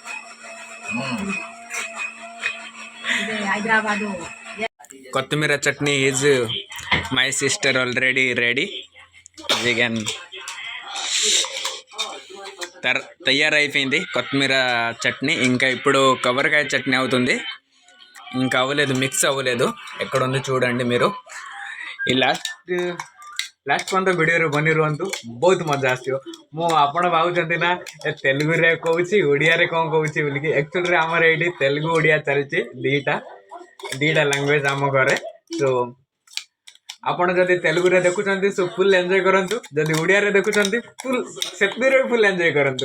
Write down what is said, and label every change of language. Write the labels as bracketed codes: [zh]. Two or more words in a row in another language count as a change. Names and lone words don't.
[te] కొత్తిమీర చట్నీ [en] is my sister already ready. [te] వెగన్ తయారైపోయింది కొత్తిమీర చట్నీ. ఇంకా ఇప్పుడు కొబ్బరికాయ చట్నీ అవుతుంది. ఇంకా అవ్వలేదు, మిక్స్ అవ్వలేదు. ఎక్కడ ఉంది చూడండి మీరు. [or] ಈ ଲାଷ୍ଟ ପର୍ଯ୍ୟନ୍ତ ଭିଡ଼ିଓରେ ବନି ରୁହନ୍ତୁ, ବହୁତ ମଜା ଆସିବ। ମୁଁ ଆପଣ ଭାବୁଛନ୍ତି ନା ତେଲୁଗୁରେ କହୁଛି ଓଡ଼ିଆରେ କ'ଣ କହୁଛି ବୋଲିକି। ଆକ୍ଚୁଆଲିରେ ଆମର ଏଇଠି ତେଲୁଗୁ ଓଡ଼ିଆ ଚାଲିଛି, ଦିଟା ଲାଙ୍ଗୁଏଜ ଆମ ଘରେ। ସୋ ଆପଣ ଯଦି ତେଲୁଗୁରେ ଦେଖୁଛନ୍ତି ସୋ [en] full enjoy [or] କରନ୍ତୁ, ଯଦି ଓଡ଼ିଆରେ ଦେଖୁଛନ୍ତି ସେଥିରେ ବି [en] full enjoy [or] କରନ୍ତୁ।